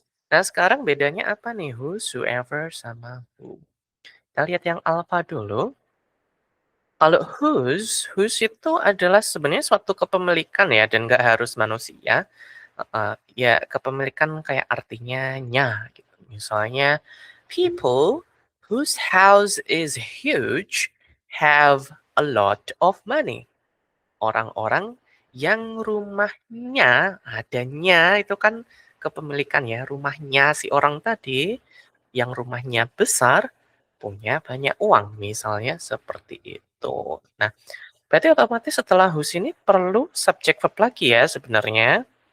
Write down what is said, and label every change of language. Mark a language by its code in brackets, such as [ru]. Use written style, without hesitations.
[id] Nah sekarang bedanya apa nih, whose, whoever, sama who. Kita lihat yang alpha dulu. Kalau whose itu adalah sebenarnya suatu kepemilikan ya, dan nggak harus manusia. Ya kepemilikan kayak artinya nya gitu. [en] Misalnya, people whose house is huge have a lot of money. [id] Orang-orang yang rumahnya adanya itu kan kepemilikan ya, rumahnya si orang tadi yang rumahnya besar punya banyak uang, misalnya seperti itu. Nah, berarti otomatis setelah whose ini perlu subjek verb lagi ya sebenarnya.